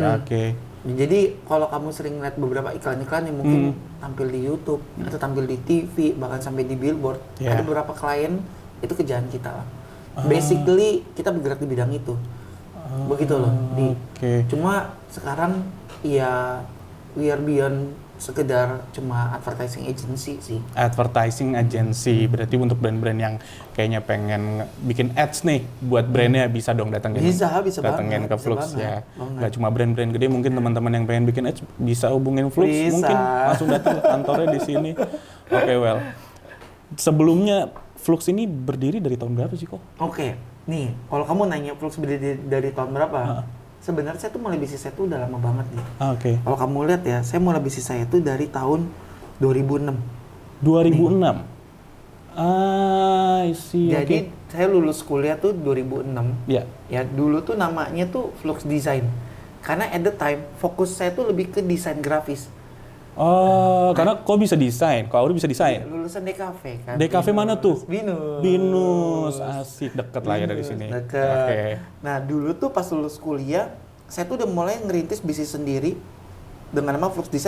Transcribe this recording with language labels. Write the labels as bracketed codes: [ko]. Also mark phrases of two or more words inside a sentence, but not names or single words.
[id] Jadi kalau kamu sering lihat beberapa iklan-iklan yang mungkin tampil di YouTube atau tampil di TV bahkan sampai di billboard, ada beberapa klien itu kerjaan kita lah. Basically kita bergerak di bidang itu, begitu loh. Cuma sekarang ya [en] we are beyond [id] sekedar cuma [en] advertising agency [id] sih. [en] Advertising agency, [id] berarti untuk brand-brand yang kayaknya pengen bikin ads nih buat brandnya bisa dong datangin ke Flux ya. Nggak cuma brand-brand gede, mungkin teman-teman yang pengen bikin ads bisa hubungin Flux, mungkin langsung datang ke kantornya di sini. [en] Well. [id] Sebelumnya Flux ini berdiri dari tahun berapa sih kok? Nih kalau kamu nanya Flux berdiri dari tahun berapa? Sebenarnya saya tuh mulai bisnis saya tuh udah lama banget nih. Kalau kamu lihat ya, saya mulai bisnis saya tuh dari tahun 2006. 2006? [en] I see. [id] Jadi saya lulus kuliah tuh 2006. Ya, dulu tuh namanya tuh Flux Design. Karena [en] at the time, [id] fokus saya tuh lebih ke desain grafis. Karena kok bisa desain? Kok Auri bisa desain? Lulusan DKV kan. DKV mana tuh? Binus. Asik, deket lah ya dari sini. Deket. Nah dulu tuh pas lulus kuliah, saya tuh udah mulai ngerintis bisnis sendiri dengan nama Flux Design.